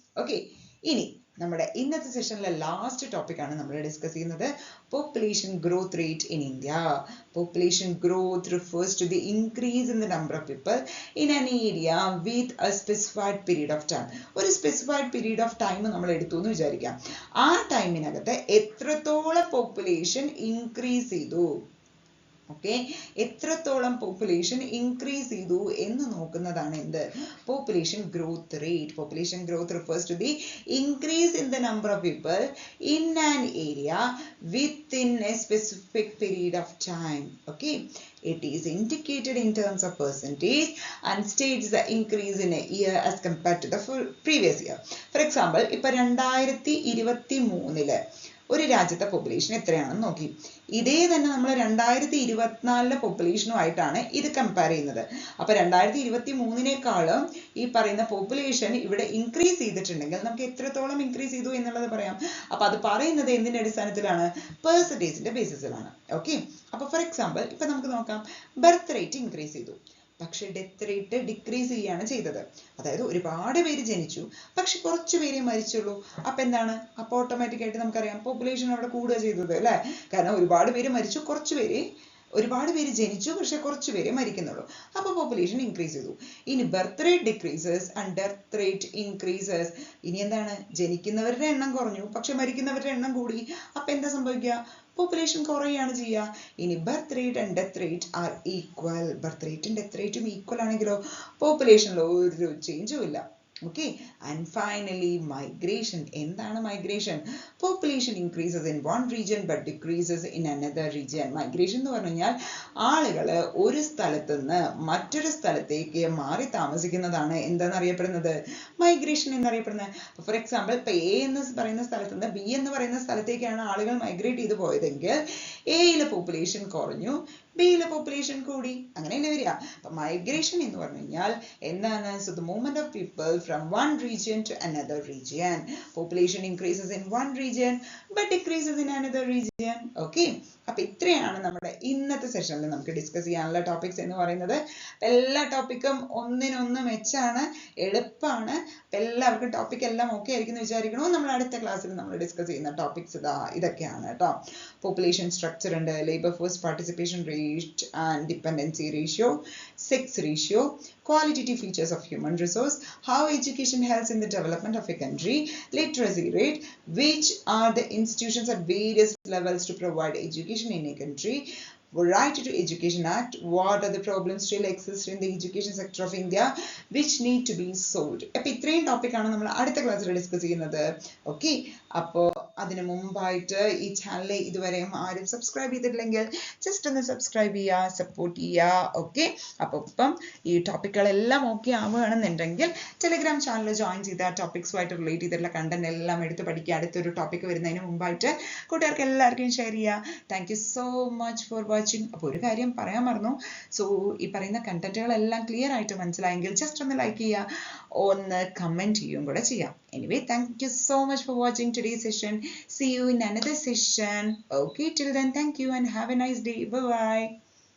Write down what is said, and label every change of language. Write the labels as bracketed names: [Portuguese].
[Malayalam] Okay, ഇനി നമ്മുടെ ഇന്നത്തെ സെഷനിലെ ലാസ്റ്റ് ടോപ്പിക് ആണ് നമ്മൾ ഡിസ്കസ് ചെയ്യുന്നത്, [English] population growth rate in India. Population growth refers to the increase in the number of people in an area with a specified period of time. [Malayalam] ഒരു specified period of time നമ്മൾ എടുത്തു എന്ന് വിചാരിക്കാം. ആ ടൈമിനകത്ത് എത്രത്തോളം population increase ചെയ്തു, okay, എത്രത്തോളം population increase ചെയ്തു എന്ന് നോക്കുന്നതാണ് എന്ത്? [English] Population growth rate. Population growth refers to the increase in the number of people in an area within a specific period of time. Okay, it is indicated in terms of percentage and states the increase in a year as compared to the previous year. [Malayalam] For example, ഇപ്പൊ 2023 ഒരു രാജ്യത്തെ population എത്രയാണെന്ന് നോക്കി. ഇതേ തന്നെ നമ്മൾ 2024 പോപ്പുലേഷനുമായിട്ടാണ് ഇത് compare ചെയ്യുന്നത്. അപ്പൊ 2023 ഈ പറയുന്ന പോപ്പുലേഷൻ ഇവിടെ ഇൻക്രീസ് ചെയ്തിട്ടുണ്ടെങ്കിൽ നമുക്ക് എത്രത്തോളം ഇൻക്രീസ് ചെയ്തു എന്നുള്ളത് പറയാം. അപ്പൊ അത് പറയുന്നത് എന്തിന്റെ അടിസ്ഥാനത്തിലാണ്? പെർസെന്റേജിന്റെ ബേസിസിലാണ്. ഓക്കെ, അപ്പൊ ഫോർ എക്സാമ്പിൾ ഇപ്പൊ നമുക്ക് നോക്കാം, ബർത്ത് റേറ്റ് ഇൻക്രീസ് ചെയ്തു, പക്ഷെ ഡെത്ത് റേറ്റ് ഡിക്രീസ് ചെയ്യാണ് ചെയ്തത്. അതായത് ഒരുപാട് പേര് ജനിച്ചു, പക്ഷെ കുറച്ച് പേരെ മരിച്ചുള്ളൂ. അപ്പൊ എന്താണ്? അപ്പൊ ഓട്ടോമാറ്റിക് ആയിട്ട് നമുക്കറിയാം പോപ്പുലേഷൻ അവിടെ കൂടുക ചെയ്തത്, അല്ലെ? കാരണം ഒരുപാട് പേര് മരിച്ചു, ഒരുപാട് പേര് ജനിച്ചു, പക്ഷെ കുറച്ച് പേരെ മരിക്കുന്നുള്ളൂ. [English] അപ്പൊ population increase ചെയ്തു. ഇനി birth rate decreases and death rate increases. [Malayalam] ഇനി എന്താണ്? ജനിക്കുന്നവരുടെ എണ്ണം കുറഞ്ഞു, പക്ഷെ മരിക്കുന്നവരുടെ എണ്ണം കൂടി. അപ്പൊ എന്താ സംഭവിക്കുക? പോപ്പുലേഷൻ കുറയുകയാണ് ചെയ്യുക. [English] ഇനി birth rate and death rate are equal. [Malayalam] Birth റേറ്റും ഡെത്ത് റേറ്റും ഈക്വൽ ആണെങ്കിലോ പോപ്പുലേഷനിൽ ഒരു ചേഞ്ചും ഇല്ല. [English] Okay, and finally migration. [Malayalam] എന്താണ് migration? [English] Population increases in one region but decreases in another region. [Malayalam] Migration എന്ന് പറഞ്ഞു കഴിഞ്ഞാൽ ആളുകൾ ഒരു സ്ഥലത്ത് നിന്ന് മറ്റൊരു സ്ഥലത്തേക്ക് മാറി താമസിക്കുന്നതാണ് എന്തെന്നറിയപ്പെടുന്നത്? മൈഗ്രേഷൻ എന്നറിയപ്പെടുന്നത്. ഫോർ എക്സാമ്പിൾ ഇപ്പൊ എ എന്ന് പറയുന്ന സ്ഥലത്ത് നിന്ന് ബി എന്ന് പറയുന്ന സ്ഥലത്തേക്കാണ് ആളുകൾ മൈഗ്രേറ്റ് ചെയ്ത് പോയതെങ്കിൽ എയിലെ പോപ്പുലേഷൻ കുറഞ്ഞു, ബിയിലെ പോപ്പുലേഷൻ കൂടി, അങ്ങനെയല്ലേ വരിക. അപ്പൊ മൈഗ്രേഷൻ എന്ന് പറഞ്ഞു കഴിഞ്ഞാൽ എന്താണ്? [English] So the movement of people from one region to another region. Population increases in one region but decreases in another region. Okay, [Malayalam] അപ്പൊ ഇത്രയാണ് നമ്മുടെ ഇന്നത്തെ സെഷനിൽ നമുക്ക് ഡിസ്കസ് ചെയ്യാനുള്ള ടോപ്പിക്സ് എന്ന് പറയുന്നത്. എല്ലാ ടോപ്പിക്കും ഒന്നിനൊന്ന് മെച്ചാണ്, എളുപ്പമാണ്. എല്ലാവർക്കും ടോപ്പിക് എല്ലാം ഓക്കെ ആയിരിക്കും എന്ന് വിചാരിക്കണോ. നമ്മൾ അടുത്ത ക്ലാസ്സിൽ നമ്മൾ ഡിസ്കസ് ചെയ്യുന്ന ടോപ്പിക്സ് ഇതൊക്കെയാണ് കേട്ടോ. [English] Population structure ഉണ്ട്, labour force participation rate and dependency ratio, sex ratio, qualitative features of human resource, how education helps in the development of a country, literacy rate, which are the institutions at various levels to provide education in a country, Right to Education Act, what are the problems still exist in the education sector of India which need to be solved. [Malayalam] അപ്പോൾ ഇത്രയും ടോപ്പിക്കാണ് നമ്മൾ അടുത്ത ക്ലാസ്സിൽ discuss ചെയ്യുന്നത്. Okay, അപ്പോൾ അതിനു മുമ്പായിട്ട് ഈ ചാനൽ ഇതുവരെയും ആരും സബ്സ്ക്രൈബ് ചെയ്തിട്ടില്ലെങ്കിൽ ജസ്റ്റ് ഒന്ന് സബ്സ്ക്രൈബ് ചെയ്യുക, സപ്പോർട്ട് ചെയ്യുക. ഓക്കെ, അപ്പോൾ ഇപ്പം ഈ ടോപ്പിക്കുകളെല്ലാം ഓക്കെ ആവുകയാണെന്നുണ്ടെങ്കിൽ ടെലിഗ്രാം ചാനൽ ജോയിൻ ചെയ്ത ടോപ്പിക്സുമായിട്ട് റിലേറ്റ് ചെയ്തിട്ടുള്ള കണ്ടന്റ് എല്ലാം എടുത്ത് പഠിക്കുക. അടുത്തൊരു ടോപ്പിക് വരുന്നതിന് മുമ്പായിട്ട് കൂട്ടുകാർക്ക് എല്ലാവർക്കും ഷെയർ ചെയ്യുക. [English] Thank you so much for watching. [Malayalam] അപ്പോൾ ഒരു കാര്യം പറയാൻ മറന്നു. സോ ഈ പറയുന്ന കണ്ടന്റുകളെല്ലാം ക്ലിയർ ആയിട്ട് മനസ്സിലായെങ്കിൽ ജസ്റ്റ് ഒന്ന് ലൈക്ക് ചെയ്യുക, ഒന്ന് കമന്റ് ചെയ്യുകയും കൂടെ ചെയ്യാം. [English] Anyway, thank you so much for watching today's session. See you in another session. Okay, till then, thank you and have a nice day. Bye bye.